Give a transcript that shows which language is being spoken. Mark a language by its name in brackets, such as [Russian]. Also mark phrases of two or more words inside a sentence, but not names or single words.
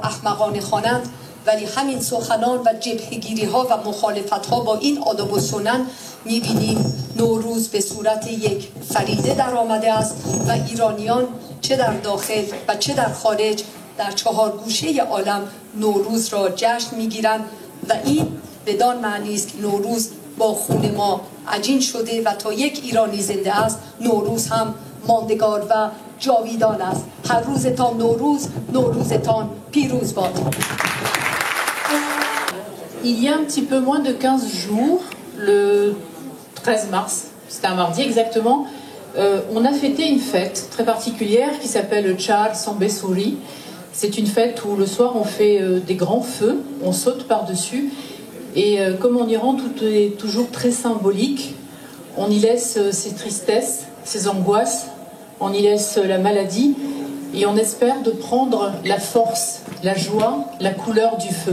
[Persian] احمقانه خوانند، ولی همین سخنان و جبهه‌گیری‌ها و مخالفت‌ها با این آداب و سنن می‌بینیم نوروز به صورت یک فریده در آمده است و ایرانیان چه در داخل و چه در خارج در 4 گوشه عالم نوروز را جشن می‌گیرند و این بدان معنی است که نوروز با خون ما عجین شده و تا یک ایرانی زنده است نوروز هم ماندگار و جاویدان است. هر روزتان نوروز، نوروزتان پیروز باد. [French] Il y a un petit peu moins de 15 jours, le 13 mars, c'était un mardi exactement, on a fêté une fête très particulière qui s'appelle le Char Sambesuri. C'est une fête où le soir on fait des grands feux, on saute par-dessus et comme en Iran tout est toujours très symbolique, on y laisse ses tristesses, ses angoisses, on y laisse la maladie et on espère de prendre la force, la joie, la couleur du feu.